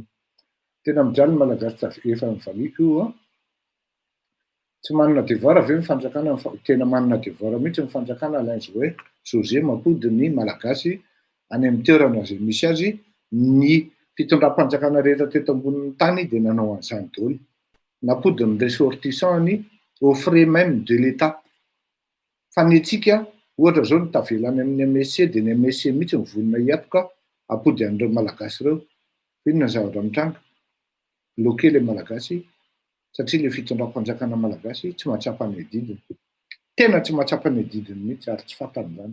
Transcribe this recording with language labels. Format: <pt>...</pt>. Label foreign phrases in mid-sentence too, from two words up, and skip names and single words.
<mg>Tena mijaly malagasy efa mivaliako io tsy manana devoir ve ny fanjakana, tena manana devoir mihitsy ny fanjakana Alain José mampody ny malagasy any amin'ny toerana izay misy azy. Ny fitondram-panjakana rehetra teto ambonin'ny tany dia nanao an'izany daholo. Nampody ny</mg> <fr>ressortissants-ny aux frais même de l'État.</fr> <mg>Fa ny antsika ohatra zao ny tavelany amin'ny MSC dia ny MSC mihitsy ny vonona hiatoka ampody an'ireo malagasy ireo. Inona ny zavatra mitranga?</mg> <fr>Bloquer le</fr> <mg>malagasy satria le fitondram-panjakana malagasy tsy mahatsapa ny didiny. Tena tsy mahatsapa ny didiny mihitsy ary tsy fantan'izany.</mg>